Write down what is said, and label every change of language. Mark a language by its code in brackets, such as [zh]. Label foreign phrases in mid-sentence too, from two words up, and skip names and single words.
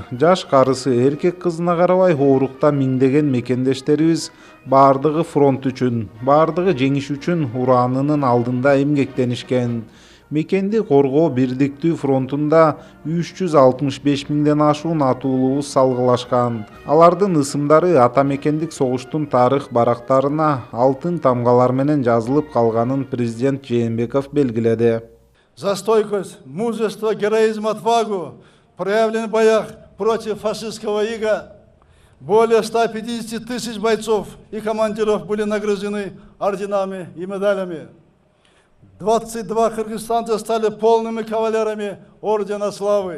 [ky] Жаш карысы, эркек кызына карабай оорукта миңдеген мекендештерибиз баардыгы фронт үчүн, баардыгы жеңиш үчүн ураанынын алдында эмгектенишкен. Мекенди коргоо бирдиктүү фронтунда 365 миңден ашуун атуулубуз салгылашкан. Алардын ысымдары ата мекендик согуштун тарых барактарына алтын тамгалар менен жазылып калганын президент Жээнбеков белгиледи. [ru] За стойкость, мужество, героизм, отвагу, проявленный в боях против фашистского ига. Более 150 тысяч бойцов и командиров были награждены орденами и медалями. 22 кыргызстанца стали полными кавалерами Ордена Славы.